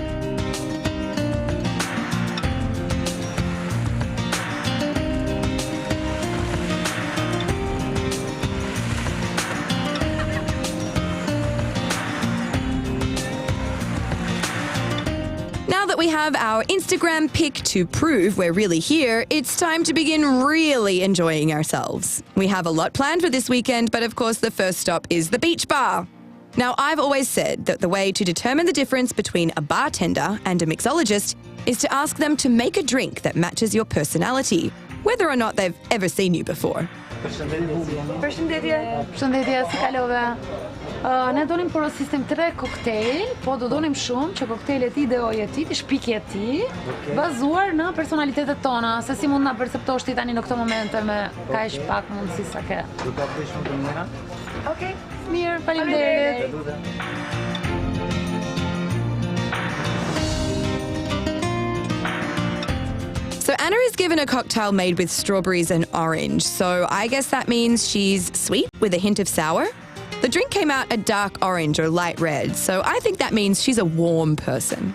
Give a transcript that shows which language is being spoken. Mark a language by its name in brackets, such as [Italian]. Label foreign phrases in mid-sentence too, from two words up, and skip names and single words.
[English] Now that we have our Instagram pic to prove we're really here, it's time to begin really enjoying ourselves. We have a lot planned for this weekend, but of course the first stop is the beach bar. Now, I've always said that the way to determine the difference between a bartender and a mixologist is to ask them to make a drink that matches your personality, whether or not they've ever seen you before. [Albanian] Përshëndetje, si kalove? Ne donim porosistim 3 koktejl, po do donim shumë që koktejlet i dhe ojet ti, shpikje ti, bazuar në personalitetet tona, se si mund na perceptosh ti tani në këto momente me kaq pak mundësi sa ke. Do ta bëj shumë të mira. Okej, mirë, faleminderit. [English] So Anna is given a cocktail made with strawberries and orange, so I guess that means she's sweet with a hint of sour? The drink came out a dark orange or light red, so I think that means she's a warm person.